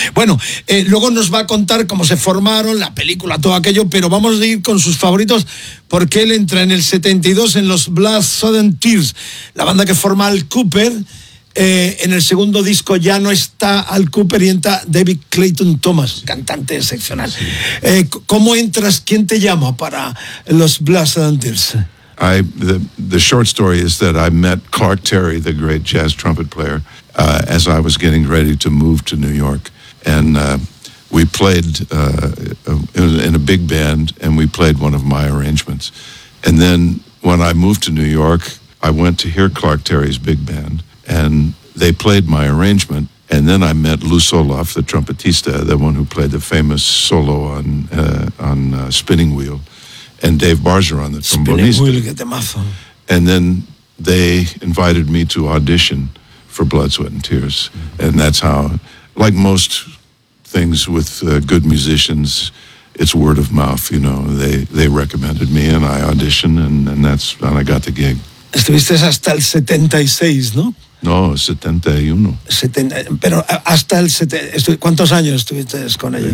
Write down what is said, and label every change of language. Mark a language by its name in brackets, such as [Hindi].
[Spanish] Bueno, luego nos va a contar cómo se formaron, la película, todo aquello, pero vamos a ir con sus favoritos, porque él entra en el 72 en los Blood Sudden Tears, la banda que forma Al Kooper. En el segundo disco ya no está Al Kooper y entra David Clayton Thomas, cantante excepcional. Sí. ¿Cómo entras? ¿Quién te llama para los Blood Sudden Tears? [English] The short story is that I met Clark Terry, the great jazz trumpet player, as I was getting ready to move to New York. And we played in a big band, and we played one of my arrangements. And then when I moved to New York, I went to hear Clark Terry's big band, and they played my arrangement. And then I met Lou Soloff, the trumpetista, the one who played the famous solo on Spinning Wheel, and Dave Bargeron, the trombonista. And then they invited me to audition for Blood, Sweat and Tears. Mm-hmm. And that's how, like most things with good musicians, it's word of mouth, you know. They recommended me and I auditioned, and I got the gig. [Spanish] Estuviste hasta el 76, ¿no? No, 71. Pero hasta el 70, ¿cuántos años estuviste con ellos?